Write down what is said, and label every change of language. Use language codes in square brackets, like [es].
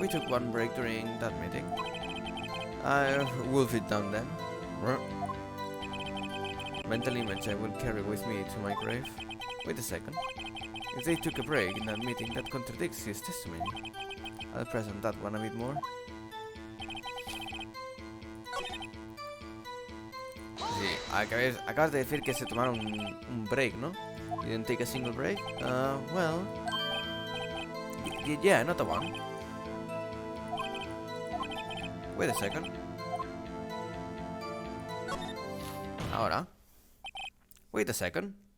[en] We took one break during that meeting. I wolf it down then. Mental image I will carry with me to my grave. Wait a second. If they took a break in that meeting, that contradicts his testimony. I'll press on that one a bit more. [es] Sí, acabas de decir que se tomaron un break, ¿no? [en] You didn't take a single break? Well... Yeah, not a one. Wait a second. [es] Ahora. [en] Wait a second.